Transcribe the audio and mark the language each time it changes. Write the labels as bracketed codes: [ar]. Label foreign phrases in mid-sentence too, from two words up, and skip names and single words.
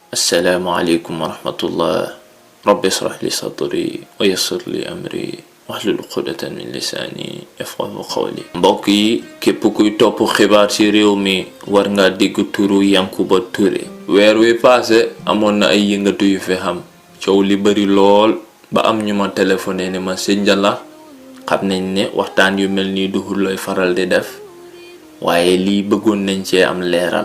[ar] السلام عليكم ورحمة الله. رب اشرح لي صدري ويسر لي أمري واحلل عقدة من لساني يفقهوا قولي. [wo] mbokk yi képp kuy topp xibaar ci réew mi war nga dégg turu Yankuba Touré. weer wi passé amoon na ay yëngatu yu fi xam coow li bari lool ba am ñu ma téléphoné ne ma sëñ Jalla xam nañ ne waxtaan yu mel nii duhul looy faral di def waaye lii bëggoon nañ cee am leeral.